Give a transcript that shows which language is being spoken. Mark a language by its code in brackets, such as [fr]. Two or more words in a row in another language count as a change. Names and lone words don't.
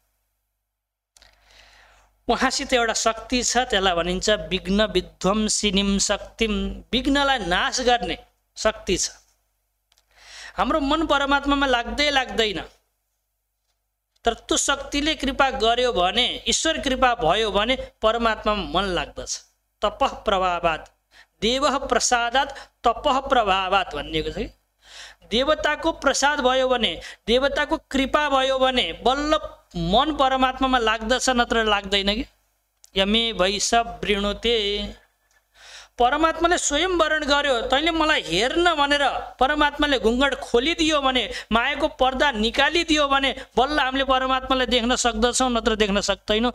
[ne] उहाँसित एउटा शक्ति छ, त्यसलाई भनिन्छ [sa] विघ्न विध्वंसिनीम शक्तिम। [ne] विघ्नलाई नाश गर्ने शक्ति छ। हाम्रो मन परमात्मामा लाग्दैन, तर त्यो शक्तिले कृपा गर्यो भने, ईश्वर कृपा भयो भने परमात्मामा मन लाग्दछ। [sa] तपः प्रभावात् देवः प्रसादात् तपः प्रभावात् [ne] भनिएको छ कि देवताको प्रसाद भयो भने, देवताको कृपा भयो भने बल्ल मन परमात्मामा लाग्दछ, नत्र लाग्दैन कि। [sa] यमे वैश वृणुते, [ne] परमात्माले स्वयं वर्ण गर्यो, तैँले मलाई हेर्न भनेर परमात्माले घुङ्गट खोलिदियो भने, मायाको पर्दा निकालिदियो भने बल्ल हामीले परमात्मालाई देख्न सक्दछौँ, नत्र देख्न सक्दैनौँ।